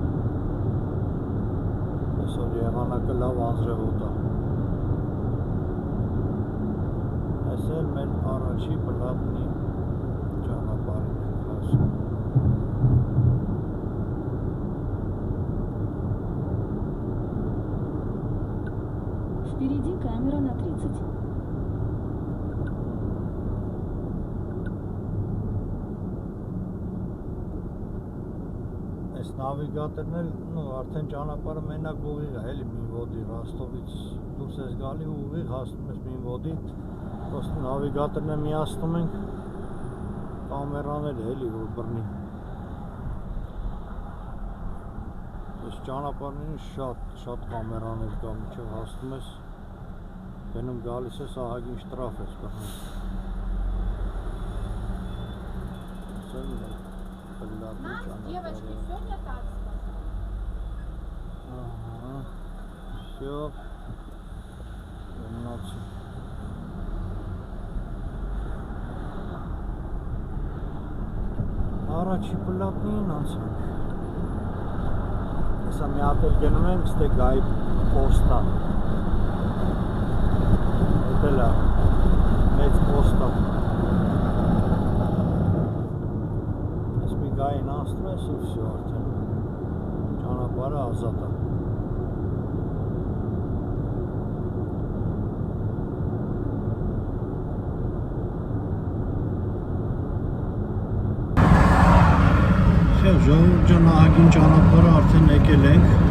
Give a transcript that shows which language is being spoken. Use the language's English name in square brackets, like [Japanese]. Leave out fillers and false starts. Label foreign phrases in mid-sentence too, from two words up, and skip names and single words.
[Armenian] Այսօր եղանակը լավ անձրևոտ է։ Այս էլ մեր առաջի Պլատնի ճանապարհին ենք հասնում։ [Russian] Впереди камера на 30. [Armenian] Այս նավիգատորն էլ արդեն ճանապարհը մենակ ուղիղ է, էլի Մինվոդի Ռոստովից դուրս ես գալի ու ուղիղ հասնում ես Մինվոդի, просто նավիգատորն է միացնում ենք, կամերաները էլի որ բռնի։ Այս ճանապարհին շատ կամերաներ կա, մինչև հասնում ես, գնում գալիս ես ահագին շտրաֆ ես բռնում։ [Russian] Девочки, все не так. Ага. Все. Молодцы. [Armenian] Առաջի Պլատնին անցանք։ Հեսա մի հատ էլ գնում ենք, ստե գայի պոստա։ Էդ էլ է, մեծ պոստա։ Գային անցնում ես ու վсё արդեն ճանապարհը ազատ է։ Վсё, ժողովուրդ ջան, ահագին ճանապարհը արդեն եկել ենք։